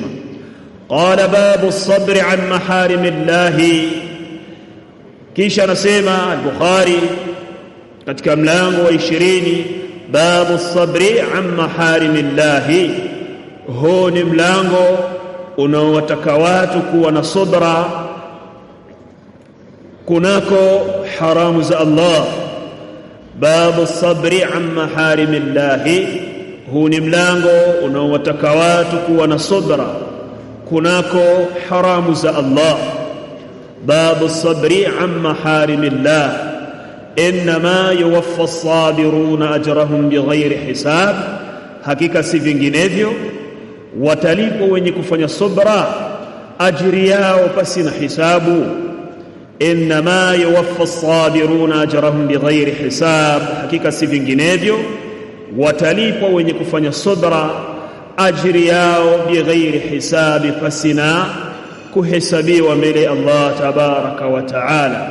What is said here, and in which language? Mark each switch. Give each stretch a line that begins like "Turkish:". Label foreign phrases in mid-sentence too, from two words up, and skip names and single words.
Arabic: قال باب الصبر عن محارم الله,
Swahili: kisha anasema al-Bukhari katika mlango wa 20,
Arabic: باب الصبر عن محارم الله.
Swahili: Huu ni mlango unaowataka watu kuwa na subra kunako haramu za Allah.
Arabic: باب الصبر عن محارم الله,
Swahili: huu ni mlango unaowataka watu kuwa na subra kunako haramu za Allah.
Arabic: باب الصبر عن محارم الله إنما يوفى الصابرون أجرهم بغير حساب,
Swahili: hakika si vinginevyo watalipo wenye kufanya subra ajiri yao pasi na hisabu.
Arabic: إنما يوفى الصابرون أجرهم بغير حساب,
Swahili: hakika si vinginevyo watalipo wenye kufanya subra ajiri yao
Arabic: بغير حساب,
Swahili: pasi na kuhesabiwa mbele
Arabic: الله تبارك وتعالى.